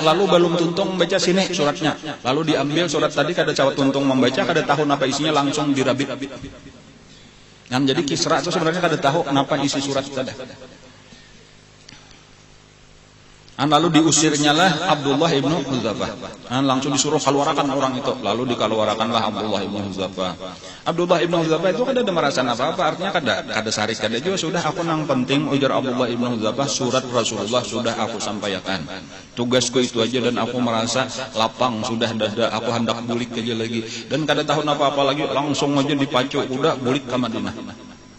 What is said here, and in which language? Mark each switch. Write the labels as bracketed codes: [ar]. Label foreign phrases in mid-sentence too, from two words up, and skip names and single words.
[bjn] Lalu belum tuntung baca sini suratnya, lalu diambil surat tadi kada cawat tuntung membaca, kada tahu apa isinya, langsung dirabit. Jadi Kisra itu sebenarnya kada tahu kenapa isi surat tadi. Lalu diusirnya lah Abdullah ibnu Hudzafah. Langsung disuruh keluarkan orang itu. Lalu dikeluarkanlah Abdullah ibnu Hudzafah. Abdullah ibnu Hudzafah itu kada ada merasa apa-apa. Artinya kada sarik, kada juga. Sudah aku nang penting ujar Abdullah ibnu Hudzafah, surat Rasulullah sudah aku sampaikan. Tugasku itu aja dan aku merasa lapang sudah dada. Aku hendak bulik aja lagi. Dan kada tahu apa-apa lagi. Langsung aja dipacu kuda bulik ke Madinah.